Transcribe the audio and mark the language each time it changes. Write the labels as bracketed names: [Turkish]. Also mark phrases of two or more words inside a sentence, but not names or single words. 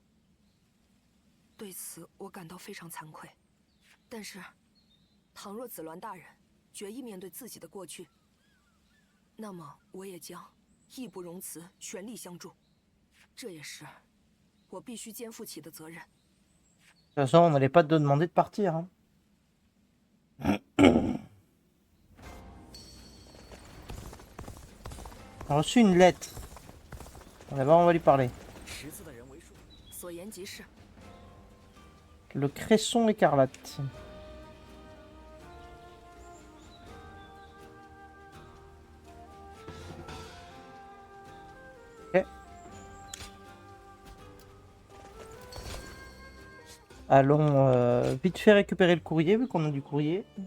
[Chinese] 对此我感到非常惭愧。但是，倘若子鸾大人决意面对自己的过去，那么我也将义不容辞，全力相助。这也是我必须肩负起的责任。 [French] De toute façon, on n'allait pas te demander de partir. Hein. On a reçu une lettre. D'abord, on va lui parler. [Chinese] 识字的人为数。所言极是。 [French] Le cresson écarlate. Ok. Allons vite fait récupérer le courrier, vu qu'on a du courrier.